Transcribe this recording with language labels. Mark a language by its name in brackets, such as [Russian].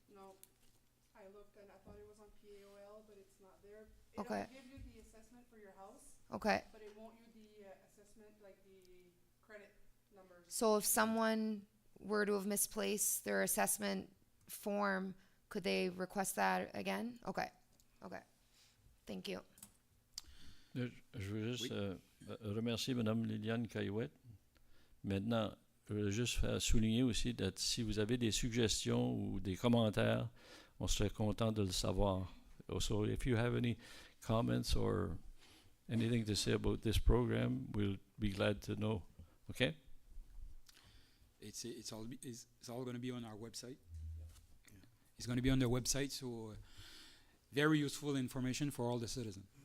[English] No, I looked and I thought it was on PAOL, but it's not there. Okay. It'll give you the assessment for your house, Okay. but it won't you the assessment, like the credit numbers. So if someone were to have misplaced their assessment form, could they request that again? Okay. Okay. Thank you. [French] Je veux juste remercier Mme Liliane Caillouette. Maintenant, je veux juste souligner aussi que si vous avez des suggestions ou des commentaires, on serait content de le savoir. [English] So if you have any comments or anything to say about this program, we'll be glad to know. Okay? It's all going to be on our website. Yeah. It's going to be on the website, so very useful information for all the citizens.